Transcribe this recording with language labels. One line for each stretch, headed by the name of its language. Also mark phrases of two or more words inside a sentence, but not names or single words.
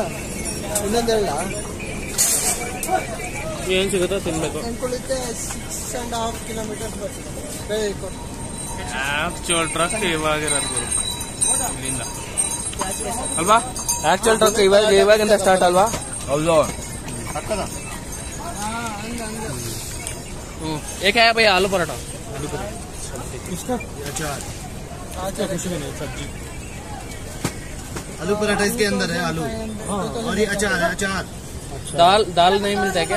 Kannada: ಏನ್ ಸಿಗುತ್ತೋ ತಿನ್ಬೇಕು. 6.5 ಕಿಲೋಮೀಟರ್ ಬರ್ತದೆ
English: actual track
Kannada: ಇವಾಗಿರೋದು ಇಲ್ಲಿಂದ ಅಲ್ವಾ?
English: actual track
Kannada: ಇವಾಗಿಂದ ಸ್ಟಾರ್ಟ್ ಅಲ್ವಾ? ಹೌದು.
Hindi: एक है भैया आलू पराठा, इसका अचार कुछ भी नहीं, सब्जी आलू पराठा इसके अंदर है आलू। और ये अचार है, अचार। दाल नहीं मिलता है क्या?